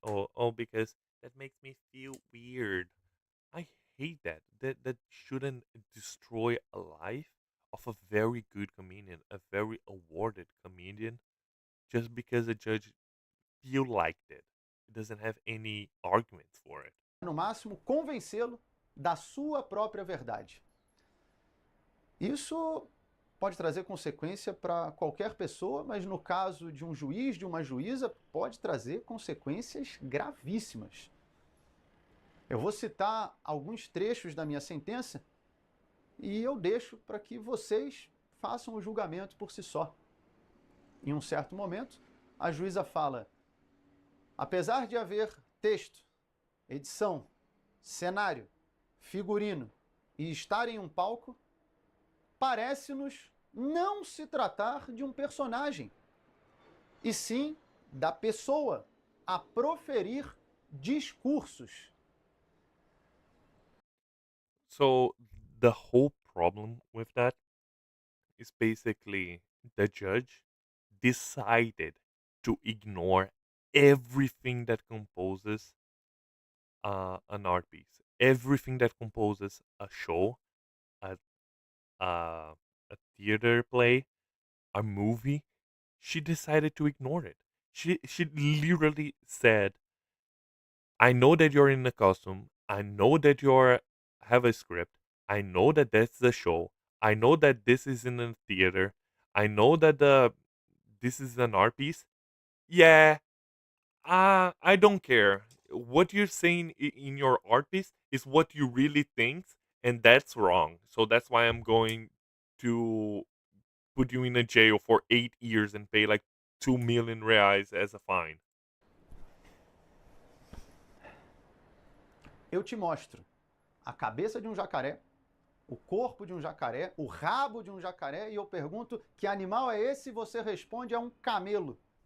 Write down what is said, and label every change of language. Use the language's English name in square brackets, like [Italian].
[English] "Oh, because that makes me feel weird." I hate that. That shouldn't destroy a life of a very good comedian, a very awarded comedian, just because a judge feel liked it. It doesn't have any arguments for it. [Portuguese] no máximo convencê-lo da sua própria verdade. Isso pode trazer consequência para qualquer pessoa, mas no caso de um juiz, de uma juíza, pode trazer consequências gravíssimas. Eu vou citar alguns trechos da minha sentença e eu deixo para que vocês façam o julgamento por si só. Em um certo momento, a juíza fala: apesar de haver texto, edição, cenário, figurino e estar em um palco, parece-nos não se tratar de um personagem, e sim da pessoa a proferir discursos. [English] So the whole problem with that is basically the judge decided to ignore everything that composes an art piece, everything that composes a show, a, a, a theater play, a movie. She decided to ignore it. She literally said, "I know that you're in a costume. I know that you're have a script. I know that that's the show. I know that this is in a theater. I know that this is an art piece. Yeah, I don't care. What you're saying in your art piece is what you really think, and that's wrong. So that's why I'm going to put you in a jail for 8 years and pay like 2 million reais as a fine." [Portuguese] Eu te mostro a cabeça de um jacaré, o corpo de um jacaré, o rabo de um jacaré, e eu pergunto: que animal é esse? E você responde: é um camelo.